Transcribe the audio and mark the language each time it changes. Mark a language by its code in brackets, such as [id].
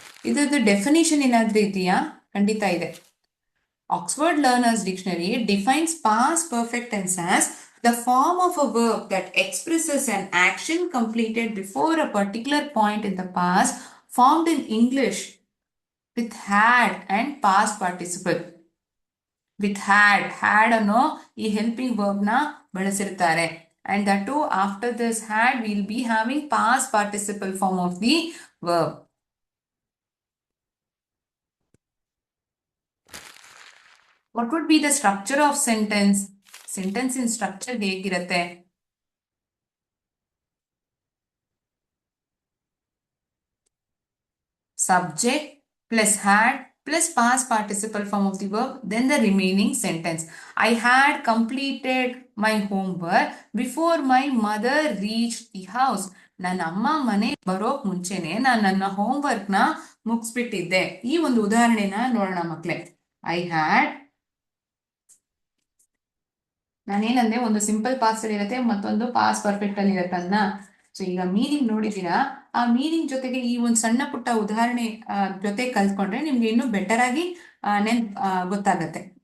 [kn] ಇದರದ್ದು ಡೆಫಿನಿಷನ್ ಏನಾದ್ರೂ ಇದೆಯಾ? ಖಂಡಿತ ಇದೆ. [en] Oxford Learners Dictionary defines past perfect tense as the form of a verb that expresses an action completed before a particular point in the past, formed in English with had and past participle. [kn] With had ಅನ್ನೋ ಈ helping verb ನ ಬಳಸಿರ್ತಾರೆ. [en] And that to after this had will be having past participle form of the verb. What would be the structure of sentence? [kn] Sentence in structure ಹೇಗಿರುತ್ತೆ? [en] Subject plus had plus past participle form of the verb, then the remaining sentence. I had completed my homework before my mother reached the house. [kn] ನನ್ನ ಅಮ್ಮ ಮನೆ ಬರೋಕ್ ಮುಂಚೆನೆ ನಾನು ನನ್ನ homework ನ ಮುಗಿಸ್ಬಿಟ್ಟಿದ್ದೆ. ಈ ಒಂದು ಉದಾಹರಣೆನ ನೋಡೋಣ ಮಕ್ಕಳೇ. ಐ ಹ್ಯಾಡ್, ನಾನೇನಂದ್ರೆ ಒಂದು ಸಿಂಪಲ್ ಪಾಸ್ಟ್ ಅಲ್ಲಿ ಇರುತ್ತೆ, ಮತ್ತೊಂದು ಪಾಸ್ಟ್ ಪರ್ಫೆಕ್ಟ್ ಅಲ್ಲಿ ಇರತ್ತಲ್ಲ. ಸೊ ಈಗ ಮೀನಿಂಗ್ ನೋಡಿದೀರಾ, ಆ ಮೀನಿಂಗ್ ಜೊತೆಗೆ ಈ ಒಂದು ಸಣ್ಣ ಪುಟ್ಟ ಉದಾಹರಣೆ ಜೊತೆ ಕಲ್ತ್ಕೊಂಡ್ರೆ ನಿಮ್ಗೆ ಇನ್ನೂ ಬೆಟರ್ ಆಗಿ ಗೊತ್ತಾಗತ್ತೆ.